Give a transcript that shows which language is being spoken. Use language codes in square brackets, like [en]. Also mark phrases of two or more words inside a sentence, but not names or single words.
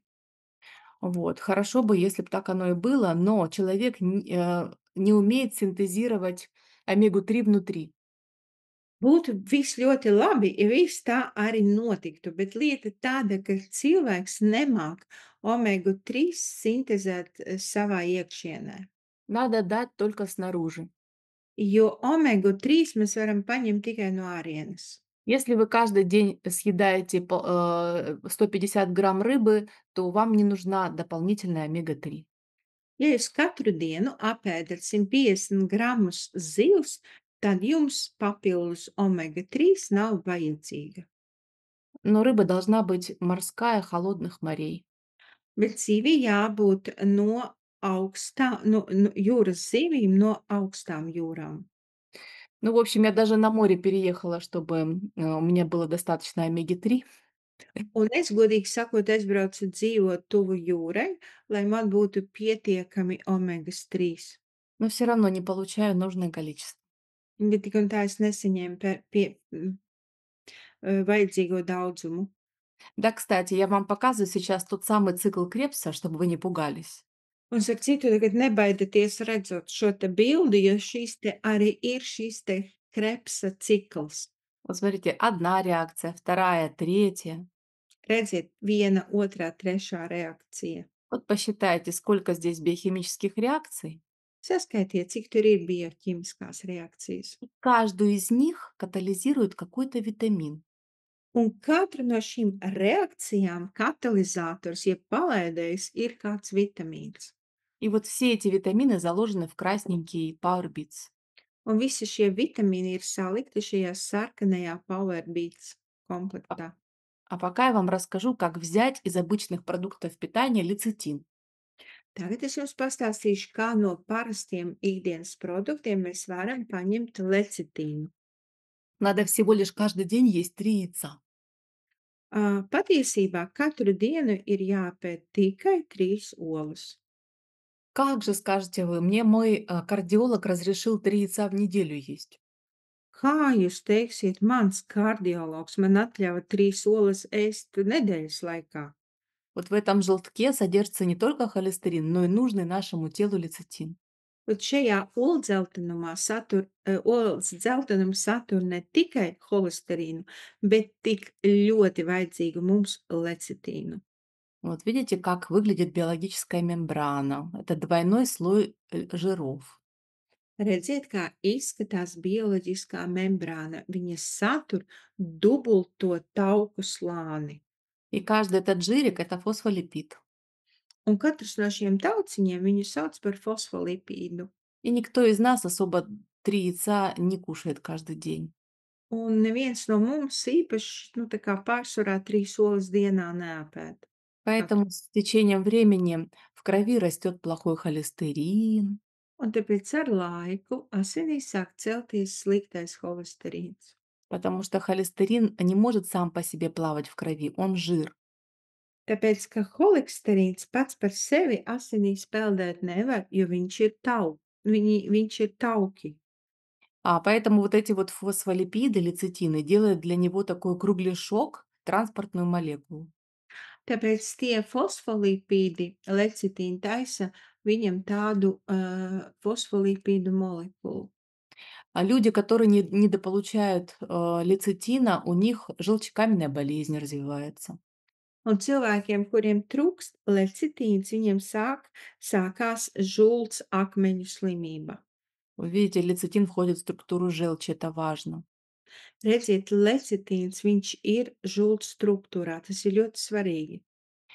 [ru] Вот. Хорошо бы, если бы так оно и было, но человек не умеет синтезировать омегу-3 внутри. [lv] Būtu viss ļoti labi, ja viss tā arī notiktu, bet lieta tāda, ka cilvēks nemāk omegu-3 sintezēt savā iekšienē, [ru] Надо дать только снаружи. [lv] jo omegu-3 mēs varam paņemt tikai no ārienes. [ru] Если вы каждый день съедаете 150 грамм рыбы, то вам не нужна дополнительная омега-3. [lv] Ja jūs katru dienu apēdat 150 gramus zivs, tad jums papildus omega-3 nav vajadzīga. [ru] Но рыба должна быть морская, холодных морей. [lv] Bet zivij jābūt no jūras zivīm no augstām jūrām. [ru] Ну, в общем, я даже на море переехала, чтобы, у меня было достаточно омеги-3. [lv] Un es, godīgi sakot, aizbraucu dzīvot tuvu jūrai, lai man būtu pietiekami omegas 3. [ru] Но все равно не получаю нужное количество. [lv] Bet tik un tā es nesaņēmu vajadzīgo daudzumu. [ru] Да, кстати, я вам показываю сейчас тот самый цикл Крепса, чтобы вы не пугались. [lv] Un starp citu, tagad nebaidieties redzot šo te bildi, jo šīs te arī ir šīs te Krepsa cikls. [ru] Вот смотрите, одна реакция, вторая, третья. [lv] Redziet, viena, otrā, trešā reakcija. [ru] Вот посчитайте, сколько здесь биохимических реакций. [lv] Saskaitiet, cik tur ir bioķīmiskās reakcijas. [ru] И каждую из них катализирует какой-то витамин. [lv] Un katra no šīm reakcijām katalizators, jeb palaidējs, ir kāds vitamīns. [ru] И вот все эти витамины заложены в красненький Power Beats. [lv] Un visi šie vitamīni ir salikti šajā sarkanajā Power Beats [ru] А [lv] komplektā. [ru] а пока я вам расскажу, как взять из обычных продуктов питания лецитин. [lv] Tagad es jums pastāstīšu, kā no parastiem ikdienas produktiem mēs varam paņemt lecitīnu. [ru] Надо всего лишь каждый день есть 3 яйца. [lv] Patiesībā katru dienu ir jāpēd tikai 3 olas. [ru] Как же, скажете вы, мне мой кардиолог разрешил 3 яйца в неделю есть. [lv] Kā jūs teiksiet, mans kardiologs man atļāva 3 olas ēst nedēļas laikā? [ru] Вот в этом желтке содержится не только холестерин, но и нужный нашему телу лецитин. [lv] Bet šajā olas dzeltenums satur ne tikai holesterīnu, bet tik ļoti vajadzīgu mums lecitīnu. [ru] Вот видите, как выглядит биологическая мембрана. Это двойной слой жиров. [lv] Redziet, kā izskatās bioloģiskā membrāna. Viņa satur dubulto tauku slāni. [ru] И каждый этот жирик– это фосфолипид. [lv] Un katrs no šiem tauciņiem viņu sauc par fosfolipīdu. [ru] И никто из нас особо 3 яйца не кушает каждый день. [lv] Un neviens no mums īpaši, tā kā pārsvarā 3 olas dienā neapēd. [ru] Поэтому с течением времени в крови растет плохой холестерин, [lv] Un tāpēc ar laiku asinīs sāk celties sliktais holesterīns. [ru] потому что холестерин не может сам по себе плавать в крови, он жир. [lv] Tāpēc, ka holesterīns pats par sevi asinīs peldēt nevar, jo viņš ir tauki. [ru] Поэтому вот эти вот фосфолипиды, лецитины, делают для него такой кругляшок, транспортную молекулу. [lv] Tāpēc tie fosfolipīdi, lecitīni taisa viņam tādu fosfolipīdu molekulu. [ru] А люди, которые недополучают лецитина, у них желчекаменная болезнь развивается. [lv] Un cilvēkiem, kuriem trūkst lecitīns, viņiem sākās žults akmeņu slimība. [ru] Вы видите, лецитин входит в структуру желчи, это важно. [lv] Redziet, lecitīns, viņš ir žults struktūrā, tas ir ļoti svarīgi.